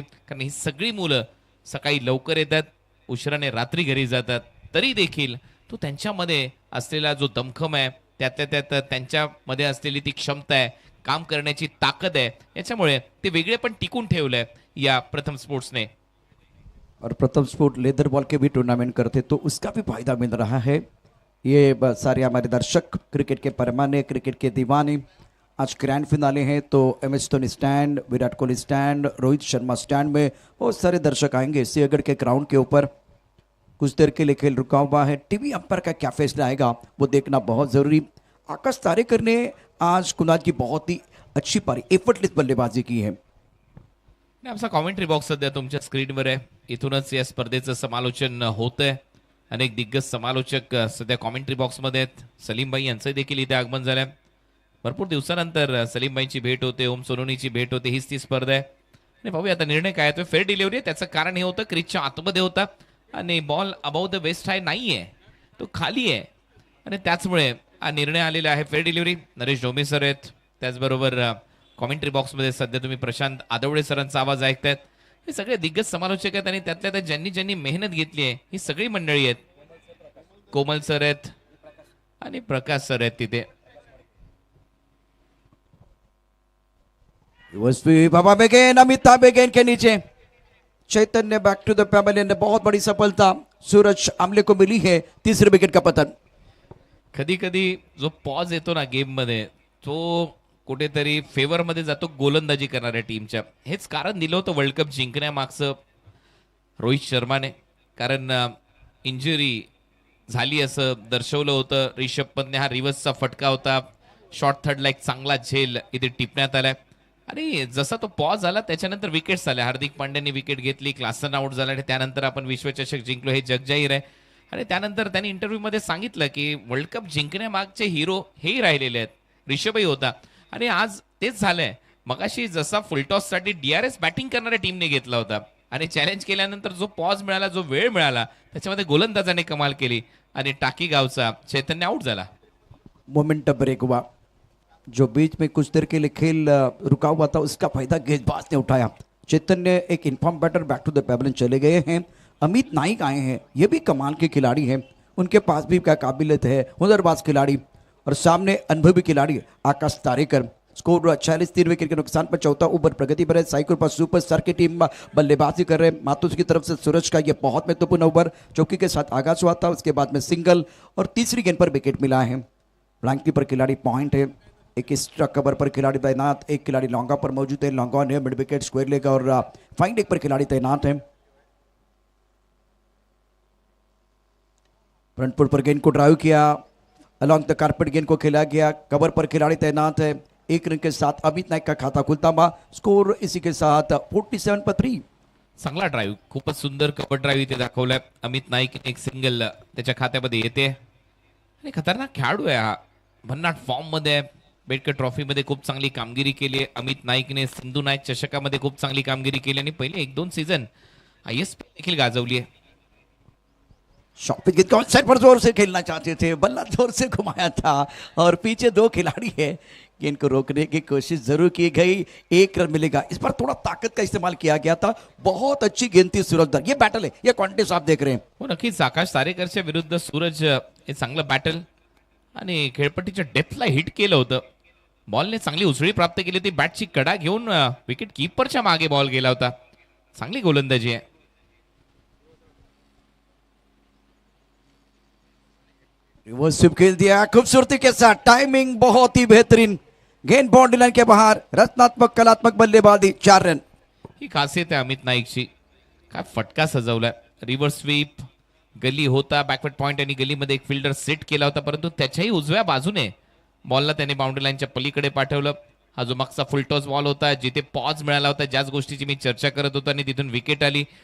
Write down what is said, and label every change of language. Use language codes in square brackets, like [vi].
[mr] कारण ही सगळी मुलं सकाळी लवकर येतात, उशिराने रात्री घरी जातात, तरी देखील तो त्यांच्यामध्ये असलेला जो दमखम आहे, त्यातल्या त्यात त्यांच्यामध्ये असलेली ती क्षमता आहे, काम करण्याची ताकद आहे, याच्यामुळे ते वेगळे पण टिकून ठेवलंय या प्रथम स्पोर्ट्सने. [hi] और प्रथम स्पोर्ट लेदर बॉल के भी टूर्नामेंट करते तो उसका भी फायदा मिल रहा है. ये सारे हमारे दर्शक, क्रिकेट के परमाने, क्रिकेट के दीवाने, आज ग्रैंड फिनाले हैं तो MS Dhoni stand, Virat Kohli stand, Rohit Sharma stand में बहुत सारे दर्शक आएंगे. सिंहगढ़ के ग्राउंड के ऊपर कुछ देर के लिए खेल रुका हुआ है. टीवी अंपायर का क्या फैसला आएगा वो देखना बहुत जरूरी. आकाश तारेकर ने आज कुणाल की बहुत ही अच्छी पारी, एफर्टलेस बल्लेबाजी की है. [mr] आणि आमचा कॉमेंट्री बॉक्स सध्या तुमच्या स्क्रीनवर आहे. इथूनच या स्पर्धेचं समालोचन होतंय. अनेक दिग्गज समालोचक सध्या कॉमेंट्री बॉक्समध्ये आहेत. सलीमबाई यांचं देखील इथे आगमन झालंय. भरपूर दिवसानंतर सलीमबाईंची भेट होते, ओम सोनोनीची भेट होते. हीच ती स्पर्धा आहे. आणि पाहूया आता निर्णय काय आहे. फेअर डिलिव्हरी आहे, त्याचं कारण हे होतं क्रिजच्या आतमध्ये होता आणि बॉल [en] above the waist high [mr] नाही आहे, तो खाली आहे. आणि त्याचमुळे हा निर्णय आलेला आहे. Fair delivery. नरेश डोमे सर आहेत. त्याचबरोबर कॉमेंट्री बॉक्समध्ये सध्या तुम्ही प्रशांत आदवळे सरांचा आवाज ऐकतायत. हे सगळे दिग्गज समालोचक आहेत आणि त्यातल्या त्यात ज्यांनी ज्यांनी मेहनत घेतली आहे ही सगळी मंडळी आहेत. कोमल सर आहेत आणि प्रकाश सर आहेत तिथे. [hi] बाबा बेगेन, अमिताभ बेगेन के नीचे चैतन्य [en] Back to the pavilion. [hi] बहुत बड़ी सफलता सूरज आमले को मिली है. तीसरे विकेट का पतन. [mr] कधी कधी जो पॉज येतो ना गेम मध्ये, तो कुठेतरी फेवर मध्ये जातो गोलंदाजी करणाऱ्या टीमच्या. हेच कारण दिलं होतं वर्ल्ड कप जिंकण्यामागचं रोहित शर्माने. कारण इंजुरी झाली असं दर्शवलं होतं. रिषभ पंतने हा रिव्हर्सचा फटका होता, शॉर्ट थर्डला एक चांगला झेल इथे टिपण्यात आलाय. आणि जसा तो पॉज आला त्याच्यानंतर विकेट्स आल्या. हार्दिक पांड्याने विकेट घेतली, क्लासन आउट झाला आणि त्यानंतर आपण विश्वचषक जिंकलो हे जगजाहीर आहे. आणि त्यानंतर त्यांनी इंटरव्ह्यूमध्ये सांगितलं की वर्ल्ड कप जिंकण्यामागचे हिरो हेही राहिलेले आहेत, ऋषभही होता. आणि आज तेच झालंय. मगाशी जसा फुलटॉससाठी DRS बॅटिंग करणाऱ्या टीमने घेतला होता आणि चॅलेंज केल्यानंतर जो पॉज मिळाला, जो वेळ मिळाला, त्याच्यामध्ये गोलंदाजाने कमाल केली आणि टाकी गावचा चैतन्य आउट झाला. [hi] मोमेंट ब्रेक हुआ. जो बीच में कुछ देर के लिए खेल रुका हुआ था उसका फायदा गेंदबाज ने उठाया. चैतन्य एक inform batter [en] back to the pavilion [hi] चले गए हैं. अमित नाइक आए हैं, ये भी कमाल के खिलाड़ी हैं. उनके पास भी क्या काबिलियत है, हुनरबाज खिलाड़ी. और सामने अनुभवी खिलाड़ी आकाश तारेकर. स्कोर 46, 3 विकेट के नुकसान पर चौथा ओवर प्रगति पर है. साइकिल पर सुपरस्टार की टीम बल्लेबाजी कर रहे हैं. मातुस की तरफ से सूरज का ये बहुत महत्वपूर्ण ओवर चौकी के साथ आगाज हुआ था. उसके बाद में सिंगल और तीसरी गेंद पर विकेट मिला है. ब्लैंक पर खिलाड़ी पॉइंट है. एक एक्स्ट्रा कवर पर खिलाड़ी तैनात, एक खिलाड़ी लॉन्गा पर मौजूद है. लॉन्गा ने मिड विकेट स्क्वायर लेगा और फाइन लेग पर खिलाड़ी तैनात है. फ्रंट फुट पर गेंद को ड्राइव किया, [en] along the carpet [hi] गेंद को खेला गया. कवर पर खिलाड़ी तैनात है. एक रन के साथ अमित नाइक का खाता खुलता हुआ. स्कोर इसी के साथ 47 पर 3. [mr] चांगला ड्राईव्ह, खूपच सुंदर कव्हर ड्राईव्ह इथे दाखवलाय. अमित नाईक एक सिंगल त्याच्या खात्यामध्ये येते आणि खतरनाक खेळाडू आहे हा. भन्नाट फॉर्म मध्ये आहे. बेडकर ट्रॉफीमध्ये खूप चांगली कामगिरी केली आहे अमित नाईकने. सिंधू नाईक चषकामध्ये खूप चांगली कामगिरी केली आणि पहिले 1-2 सीझन ISP देखील गाजवली आहे. [hi] शॉट गेंद को साइड पर जोर से खेलना चाहते थे, बल्ला जोर से घुमाया था और पीछे दो खिलाड़ी है. गेंद को रोकने की कोशिश जरूर की गई. एक रन मिलेगा. इस बार थोड़ा ताकत का इस्तेमाल किया गया था. बहुत अच्छी गेंद थी सूरज. ये बैटल है, ये कॉन्टेस्ट आप देख रहे हैं. [mr] हो नक्कीच. आकाश तारेकरच्या विरुद्ध सूरज हे चांगलं बॅटल आणि खेळपट्टीच्या डेप्थला हिट केलं होतं. बॉलने चांगली उसळी प्राप्त केली होती. बॅटची कडा घेऊन विकेट कीपरच्या मागे बॉल गेला होता. चांगली गोलंदाजी आहे. [hi] रिवर्स स्वीप खेल दिया खूबसूरती के साथ, टाइमिंग बहुत ही बेहतरीन, गेंद बाउंड्री लाइन के बाहर, रचनात्मक कलात्मक बल्लेबाजी, 4 रन। [mr] ही खासियत आहे अमित नाईकची. काय फटका सजवलाय. रिव्हर्स स्वीप, गली होता, बॅकवर्ड पॉइंट आणि गलीमध्ये एक फिल्डर सेट केला होता, परंतु त्याच्याही उजव्या बाजूने बॉलला त्याने बाउंड्री लाईनच्या पलीकडे पाठवलं. हा जो मागचा फुल टॉस बॉल होता, जिथे पॉज मिळाला होता, ज्याच गोष्टीची मी चर्चा करत होतो, आणि तिथून विकेट आली.